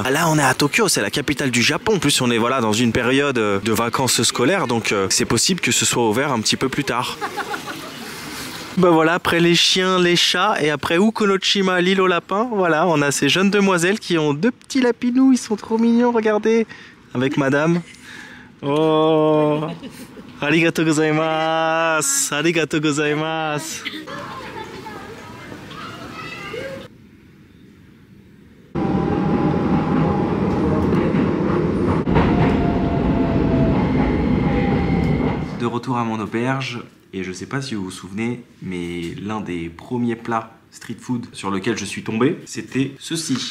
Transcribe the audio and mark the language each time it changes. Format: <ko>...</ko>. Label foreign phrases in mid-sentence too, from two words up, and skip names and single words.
<fr>Là on est à Tokyo, c'est la capitale du Japon. En plus on est voilà dans une période de vacances scolaires, donc c'est possible que ce soit ouvert un petit peu plus tard. Bah voilà, après les chiens, les chats et après Ukonoshima, l'île aux lapins, voilà, on a ces jeunes demoiselles qui ont 2 petits lapinous, ils sont trop mignons, regardez, avec madame.</fr> <ja>Oh, ありがとうございます、ありがとうございます.</ja> <fr>De retour à mon auberge. Et je sais pas si vous vous souvenez, mais l'un des premiers plats</fr> <en>street food</en> <fr>sur lequel je suis tombé, c'était ceci.</fr>